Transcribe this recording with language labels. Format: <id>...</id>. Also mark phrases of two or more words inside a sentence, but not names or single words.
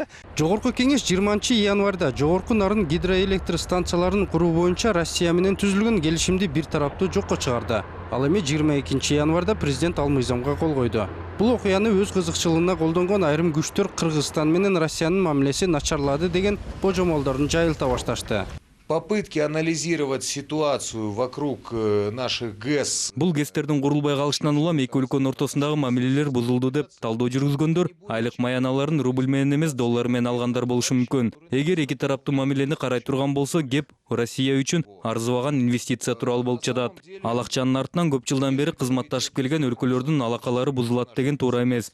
<ky>Жогорку кеңеш 20-январда жогорку нарын гидроэлектр станцияларын куруу боюнча Россия менен түзүлгөн келишимди бир тараптуу жокко чыгарды. Ал эми 22-январда президент ал мыйзамга кол койду. Бул окуяны өз кызыкчылыгына колдонгон айрым күчтөр Кыргызстан менен Россиянын мамилеси начарлады деген божомолдорун жайылта башташты.</ky> <ru>Попытки анализировать ситуацию вокруг наших ГЭС.</ru> <ky>Бул ГЭСтердин курулбай калышынан улам эки өлкөнүн ортосундагы мамилелер бузулду деп талдоо жүргүзгөндөр айлык маяналарын рубль менен эмес доллар менен алгандар болушу мүмкүн. Эгер эки тараптуу мамилени карай турган болсо, кеп Россия үчүн арзыбаган инвестиция тууралуу болуп жатат. Ал акчанын артынан көп жылдан бери кызматташып келген өлкөлөрдүн алакалары бузулат деген туура эмес.</ky>